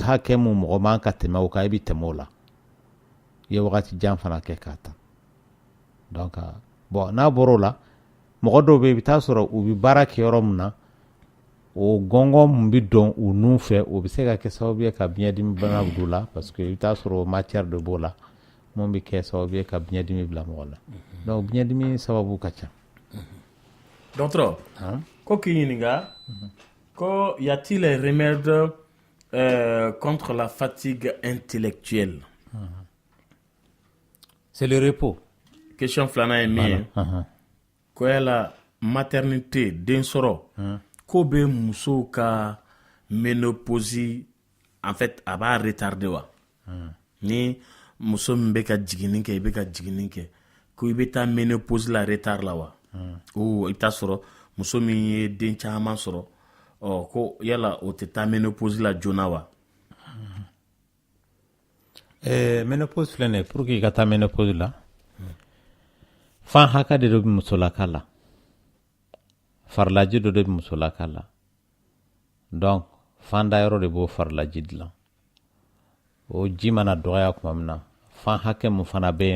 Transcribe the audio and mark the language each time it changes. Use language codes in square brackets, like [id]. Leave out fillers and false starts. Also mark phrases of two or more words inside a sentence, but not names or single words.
[bm] hakɛ mun mɔgɔ man ka tɛmɛ o kan i bɛ tɛmɛ o la i ye wagati jan fana kɛ k'a ta donc bon n'a bɔra o la mɔgɔ dɔw bɛ yen i bɛ taa sɔrɔ u bɛ baara kɛ yɔrɔ min na o gɔngɔn mun bɛ dɔn u nun fɛ o bɛ se ka kɛ sababu ye ka biɲɛ dimi bana bila u la parce que i bɛ taa sɔrɔ [fr] matière de [bm] b'o la mun bɛ kɛ sababu ye ka biɲɛ dimi bila mɔgɔ la donc biɲɛ dimi sababu ka ca. Dɔgɔtɔrɔ ko k'i ɲininka ko [fr] y a-t-il un remède contre la fatigue intellectuelle? C'est le repos. [bm] Question filanan ye min ye ko yala maternité den sɔrɔ ko bɛ musow ka ménopause [fr] en fait [bm] a b'a retarder wa ni muso min bɛ ka jiginni kɛ i bɛ ka jiginni kɛ ko i bɛ taa ménopause la retard la wa o i t'a sɔrɔ muso min ye den caman sɔrɔ ko yala o tɛ taa ménopause la joona wa. Ménopause filɛ nin ye pour que i ka taa ménopause la fan hakɛ de bɛ musolaka la farilaji dɔ de bɛ musolaka la donc fan dayɔrɔ de b'o farlaji dilan o ji mana dɔgɔya kuma min na fan hakɛ mun fana bɛ yen